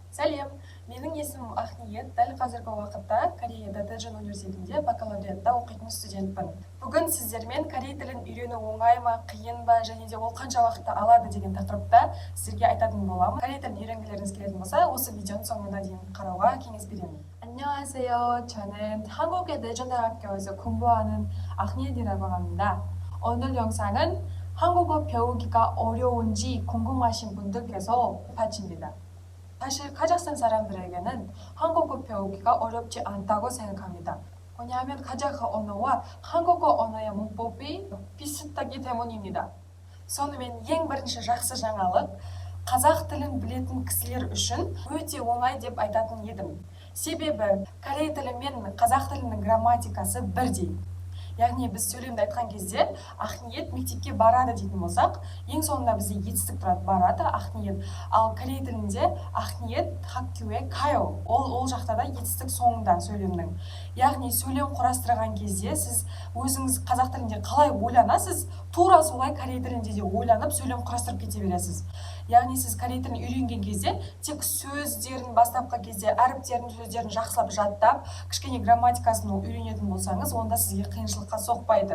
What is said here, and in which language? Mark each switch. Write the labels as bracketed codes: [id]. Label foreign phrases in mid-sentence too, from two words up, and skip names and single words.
[kk] Сәлем, менің есімім Ақниет. Дәл қазіргі уақытта Кореяда Дэджон университетінде бакалавриатта оқитын студентпін. Бүгін сіздермен корей тілін үйрену оңай ма, қиын ба, және де ол қанша уақытты алады деген тақырыпта сіздерге айтатын боламын. Корей тілін үйренгілеріңіз келетін болса, осы видеоның соңына дейін қарауға кеңес беремін. [ko] 안녕하세요. 저는 한국의 대전대학교에서 공부하는 ақниет이라고 합니다. 오늘 영상은 한국어 배우기가 어려운지 궁금하신 분들께서 바칩니다. 사실 카자흐스탄 사람들에게는 한국어 배우기가 어렵지 않다고 생각합니다. 왜냐하면 카자흐 언어와 한국어 언어의 문법이 비슷하기 때문입니다. [kk] сонымен ең бірінші жақсы жаңалық, қазақ тілін білетін кісілер үшін өте оңай деп айтатын едім. Себебі корей тілі мен қазақ тілінің грамматикасы бірдей. Яғни біз сөйлемді айтқан кезде Ақниет мектепке барады дейтін болсақ, ең соңында бізде етістік тұрады, барады Ақниет. Ал корей тілінде Ақниет [ko] 학교에 가요. [kk] Ол жақта да етістік соңында сөйлемнің. Яғни сөйлем құрастырған кезде сіз өзіңіз қазақ тілінде қалай ойланасыз, тура солай корей тілінде де ойланып сөйлем құрастырып кете бересіз. Яғни сіз корей тілін үйренген кезде тек сөздерін бастапқы кезде әріптерін, сөздерін жақсылап жаттап, кішкене грамматикасын үйренетін болсаңыз, онда сізге қиыншылыққа соқпайды.